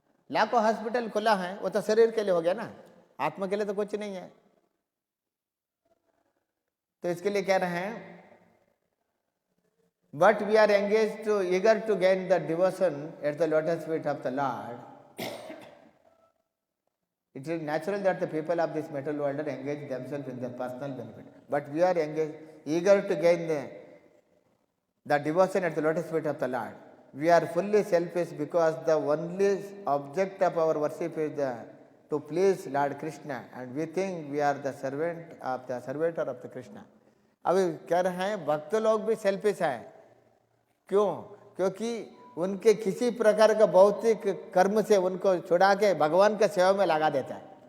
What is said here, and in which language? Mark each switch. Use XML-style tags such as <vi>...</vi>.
<hi>लाखों हॉस्पिटल खुला है, वो तो शरीर के लिए हो गया ना, आत्मा के लिए तो कुछ नहीं है। तो इसके लिए कह रहे हैं,</hi> <en>But we are engage to eager to gain the devotion at the lotus feet of the Lord. It is natural that the people of this material world are engaged themselves in their personal benefit. But we are engaged, eager to gain the devotion at the lotus feet of the Lord. We are fully selfish because the only object of our worship is to please Lord Krishna, and we think we are the servitor of the Krishna.</en> <hi>अभी कह रहे हैं भक्त लोग भी selfish है। क्यों? क्योंकि उनके किसी प्रकार का भौतिक कर्म से उनको छुड़ा के भगवान के सेवा में लगा देता है।</hi>